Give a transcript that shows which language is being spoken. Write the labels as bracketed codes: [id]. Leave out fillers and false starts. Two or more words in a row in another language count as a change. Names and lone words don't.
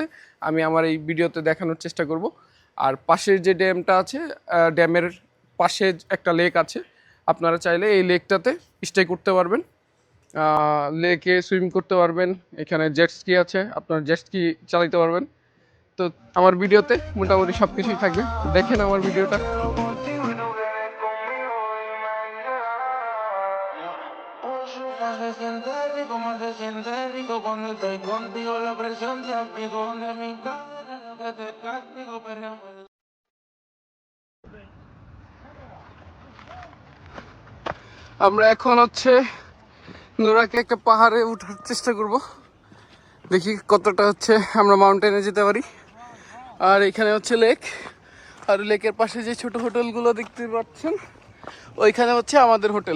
[bn] আমি আমার এই ভিডিওতে দেখানোর চেষ্টা করব। আর পাশের যে ড্যামটা আছে, ড্যামের পাশে একটা লেক আছে। আপনারা চাইলে এই লেকটাতে স্টে করতে পারবেন, লেকে সুইম করতে পারবেন। এখানে [en] jet ski [bn] আছে, আপনার [en] jet ski [bn] চালাতে পারবেন। তো আমার ভিডিওতে মোটামুটি সব কিছুই থাকবে, দেখেন আমার ভিডিওটা। [es] Se siente rico, como se siente rico cuando estoy contigo, la presión se aplicó de mi cara, que te castigo, pero [bn] আমরা এখন হচ্ছে নুরাকে একটা পাহাড়ে ওঠার চেষ্টা করব, দেখি কতটা হচ্ছে আমরা মাউন্টেনে যেতে পারি। আর এখানে হচ্ছে লেক, আর লেকের পাশে যে ছোট হোটেলগুলো দেখতে পাচ্ছেন, ওইখানে হচ্ছে আমাদের হোটেল।